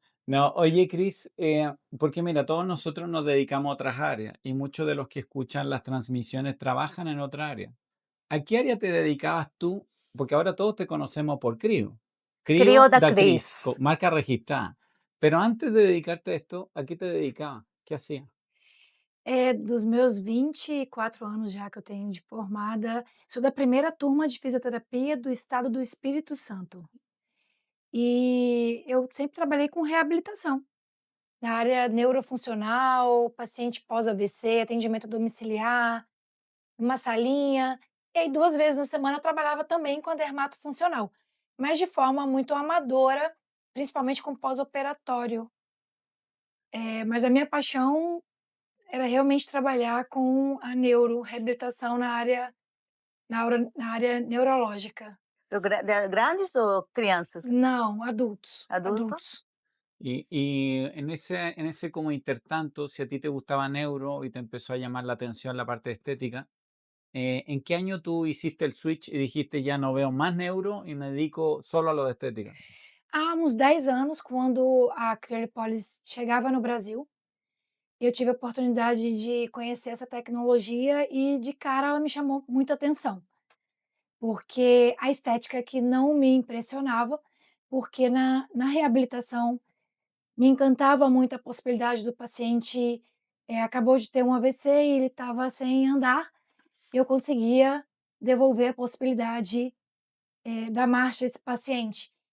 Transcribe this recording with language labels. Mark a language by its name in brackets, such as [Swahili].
[Spanish] No, oye, Cris, porque mira, todos nosotros nos dedicamos a otras áreas y muchos de los que escuchan las transmisiones trabajan en otra área. ¿A qué área te dedicabas tú? Porque ahora todos te conocemos por Crio. Crio Crioda da Cris, Cris. marca registrada. Pero antes de dedicarte a esto, ¿a qué te dedicabas? ¿Qué hacías? [Portuguese] Dos meus 24 anos já que eu tenho de formada, sou da primeira turma de fisioterapia do estado do Espírito Santo. E eu sempre trabalhei com reabilitação, na área neurofuncional, paciente pós-AVC, atendimento domiciliar, uma salinha. E aí 2 vezes na semana eu trabalhava também com a dermatofuncional, mas de forma muito amadora, principalmente com pós-operatório. Mas a minha paixão era realmente trabalhar com a neuroreabilitação na área neurológica. De grandes ou crianças? Não, adultos, Adultos? adultos. [Spanish] Y en ese como intertanto, si a ti te gustaba neuro y te empezó a llamar la atención la parte estética, ¿en qué año tú hiciste el switch y dijiste ya no veo más neuro y me dedico solo a lo de estética? [Portuguese] Há uns 10 anos, quando a Criolipólise chegava no Brasil, eu tive a oportunidade de conhecer essa tecnologia e de cara ela me chamou muita atenção, porque a estética que não me impressionava, porque na reabilitação me encantava muito a possibilidade do paciente, acabou de ter um AVC e ele estava sem andar, eu conseguia devolver a possibilidade, da marcha a esse paciente.